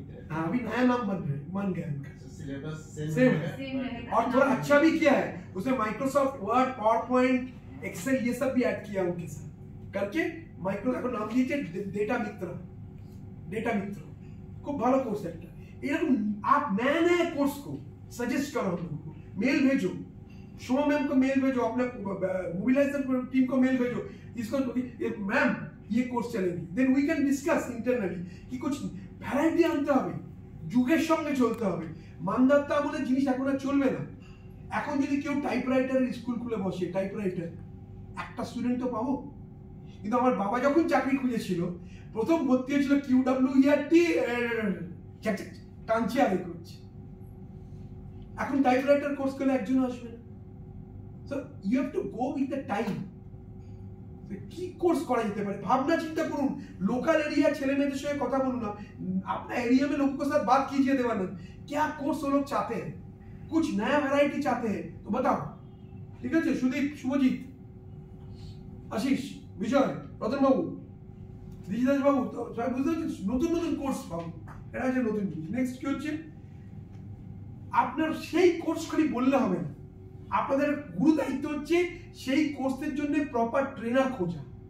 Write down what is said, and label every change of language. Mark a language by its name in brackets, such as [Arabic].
[Hindi] हाँ अभी नया नाम बन गया इनका, सिलेबस सेम है और थोड़ा अच्छा भी किया है उसमें, Microsoft word, power point, Excel ये सब भी ऐड किया उनके साथ करके [Bangla] মাইক্রো এখন নাম দিয়েছে ডেটা মিত্র। डेटा मित्र खूब ভালো কোর্স একটা। [Hindi] এরকম आप नया नया कोर्स को सजेस्ट करो हम लोगों को, मेल भेजो, शोमा मैम को मेल भेजो, अपने मोबिलाइजर टीम को मेल भेजो, इसको मैम ये कोर्स चलेगी, [English] then we can discuss internally [Hindi] कि कुछ [Bangla] ভ্যারাইটি আনতে হবে, যুগের সঙ্গে চলতে হবে। মানদাত্তা বলে জিনিস এখন আর চলবে না। এখন যদি কেউ টাইপরাইটারের স্কুল খুলে বসে, টাইপরাইটার একটা স্টুডেন্ট তো পাবো। কিন্তু আমার বাবা যখন চাকরি খুঁজেছিল প্রথম ভর্তি হয়েছিল QWERT টানছি আগে করছে। এখন টাইপরাইটার কোর্স করলে একজন আসবে না। [English] So you have to go with the time. [Bangla] কি কোর্স করা যেতে পারে ভাবনা চিন্তা করুন, लोकल एरिया ছেলে মেয়েদের সঙ্গে কথা বলুন না, [Hindi] अपना एरिया में लोगों के साथ बात कीजिए देवानंद, क्या कोर्स वो लोग चाहते हैं, कुछ नया वैरायटी चाहते हैं तो बताओ। ठीक है [Bangla] सुदीप, शुभजीत, आशीष, বিজয়, রতন বাবু, রিজিদাস বাবু, তো সবাই বুঝতে পারছেন নতুন নতুন কোর্স পাবো, এটা হচ্ছে নতুন জিনিস। নেক্সট কি হচ্ছে, আপনার সেই কোর্স খালি বললে হবে না, আপনাদের গুরু দায়িত্ব হচ্ছে সেই কোর্সের জন্য প্রপার ট্রেনার খোঁজা।